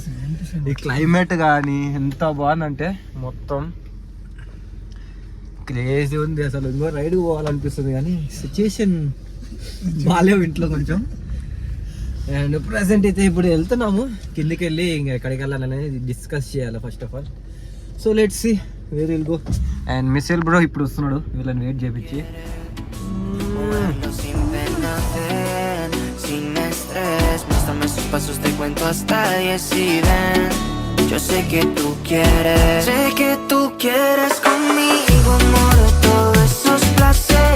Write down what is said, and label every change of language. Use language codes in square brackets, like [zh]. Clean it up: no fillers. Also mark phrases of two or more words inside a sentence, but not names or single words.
[te] ఈ క్లైమేట్ కానీ ఎంత బాగుందంటే మొత్తం క్రేజీ ఉంది అసలు. ఇంకో రైడ్కి పోవాలనిపిస్తుంది కానీ సిచ్యుయేషన్ బాగాలేవు ఇంట్లో కొంచెం. [en] and present [te] అయితే ఇప్పుడు వెళ్తున్నాము కిందికి వెళ్ళి ఇంకా ఎక్కడికి వెళ్ళాలనేది డిస్కస్ చేయాలి [en] first of all. so let's see where will go. [te] అండ్ మిస్సెల్ బ్రో ఇప్పుడు వస్తున్నాడు వీళ్ళని వెయిట్ చేపించి. [es] Ando sin pena, ven, sin estrés, muéstrame sus pasos, te cuento hasta 10 y ven. Yo sé que tú quieres conmigo, amor, todos esos placeres.